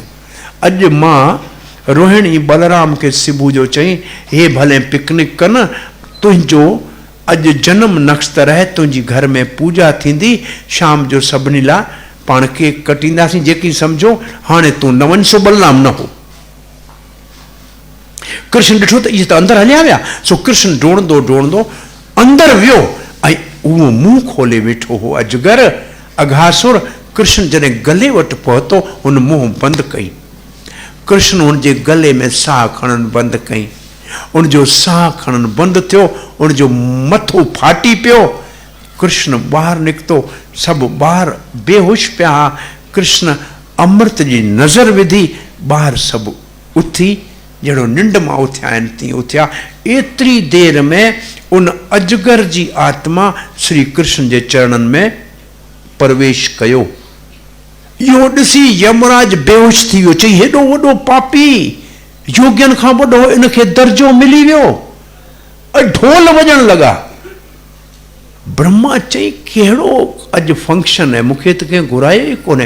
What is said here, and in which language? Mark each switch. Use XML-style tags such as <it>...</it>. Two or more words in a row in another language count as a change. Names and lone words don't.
<sd>अॼु मां रोहिणी बलराम खे सुबुह जो चई, हे भले पिकनिक कनि, तुंहिंजो अॼु जनम नक्षत्र आहे, तुंहिंजी घर में पूजा थींदी, शाम जो सभिनी लाइ पाण केक कटींदासीं, जेकी सम्झो, हाणे तूं न वञ, सो बलराम न हो। कृष्ण ॾिठो त इहे त अंदरि हलिया विया। सो कृष्ण डोड़ंदो डोड़ंदो अंदरि वियो ऐं उहो मुंहुं खोले वेठो हो अजगर, अघासुर। कृष्ण जॾहिं गले वटि पहुतो, हुन मुंहुं बंदि कई। कृष्ण हुनजे गले में साह खणणु बंदि कई। उनजो साह खणणु बंदि थियो, उनजो मथो फाटी पियो। कृष्ण ॿाहिरि निकितो, सभु ॿाहिरि बेहोश पिया। कृष्ण अमृत जी नज़र विधी, ॿाहिरि सभु उथी जहिड़ो निंड मां उथिया आहिनि तीअं उथिया। एतिरी देर में उन अजगर जी आत्मा श्री कृष्ण जे चरणनि में प्रवेश कयो। इहो ॾिसी यमराज बेहोश थी वियो, चई हेॾो वॾो पापी, योगियनि खां वॾो इनखे दर्जो मिली वियो। ढोल वॼण लॻा। ब्रह्मा चई कहिड़ो अॼु फंक्शन आहे, मूंखे त कंहिं घुरायो ई कोन्हे।</sd>